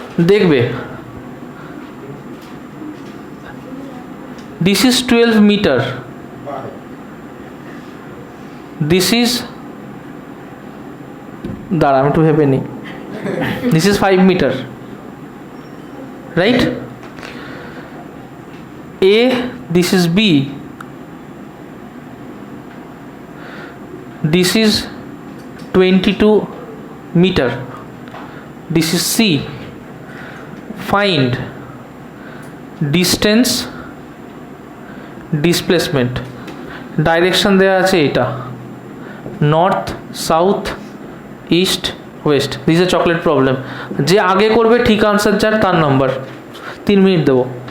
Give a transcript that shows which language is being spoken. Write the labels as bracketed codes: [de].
[en] দেখবে, this is 12 meter, this is, [bn] দাঁড়া আমি একটু ভেবে নিই, [en] This is 5 meter, right? A, this is B, this is 22 meter, this is C. Find distance, displacement, direction [bn] দেওয়া আছে এটা, [en] North, south, east, west. This is chocolate problem. [bn] যে আগে করবে ঠিক আনসার যার, তার নাম্বার। 3 মিনিট দেবো।